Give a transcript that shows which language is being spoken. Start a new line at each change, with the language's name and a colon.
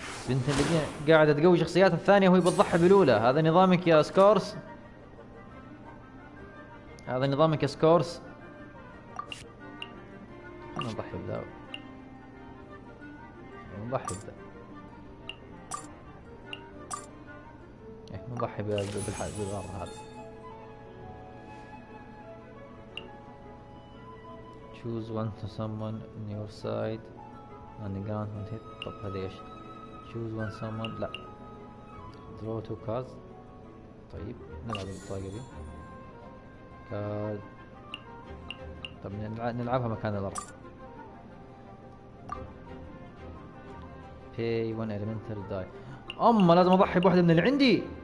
Arabic: بنت اللي قاعدة تقوي شخصيات الثانية وهي بتضحي بالأولى. هذا نظامك يا سكورس، هذا نظامك يا سكورس. خلنا نضحي بذا، نضحي بذا، نضحي بالغار هذا.
English: choose one to someone on your side and the gun won't hit.
Arabic: طب هذا ايش؟
English: choose one someone،
Arabic: لا
English: draw two cards.
Arabic: طيب نلعب بالطريقة دي كارد. طب نلعبها مكان الأرض.
English: pay one elemental die.
Arabic: أما لازم أضحي بواحدة من اللي عندي.